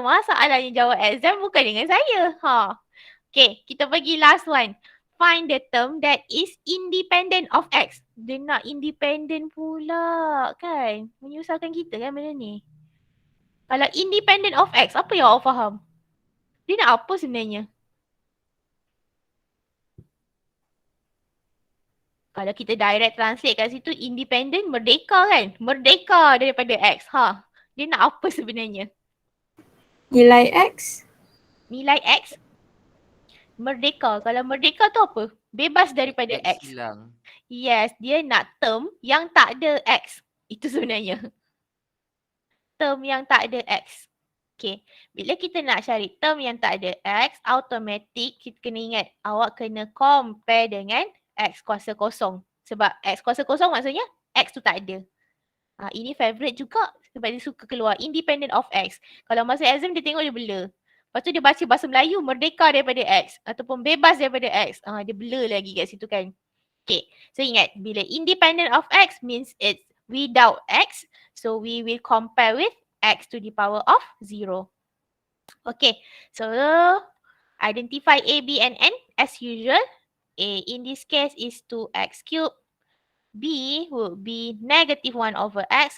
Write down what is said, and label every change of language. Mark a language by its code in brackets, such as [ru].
[ms] Masalahnya jawab exam bukan dengan saya. Okay, kita pergi [en] last one. Find the term that is independent of X. [ms] Dia nak independent pula kan. Menyusahkan kita kan benda ni. Kalau independent of X, apa yang awak faham? Dia nak apa sebenarnya? Kalau kita direct translate kat situ, independent merdeka kan? Merdeka daripada X. Dia nak apa sebenarnya? Nilai X? Nilai X? Merdeka. Kalau merdeka tu apa? Bebas daripada X. Hilang. Yes, dia nak term yang tak ada X. Itu sebenarnya. Term yang tak ada X. Okay. Bila kita nak cari term yang tak ada X, automatic kita kena ingat awak kena compare dengan X kuasa kosong. Sebab X kuasa kosong maksudnya X tu tak ada. Ini favourite juga sebab dia suka keluar independent of X. Kalau masa exam dia tengok dia blur. Lepas tu dia baca bahasa Melayu merdeka daripada X ataupun bebas daripada X. Dia blur lagi kat situ kan. Okay. [en] So [ms] ingat bila [en] independent of X means it's without X. So we will compare with X to the power of 0. Okay. So identify A, B and N as usual. A in this case is 2x cubed. B would be negative 1 over x.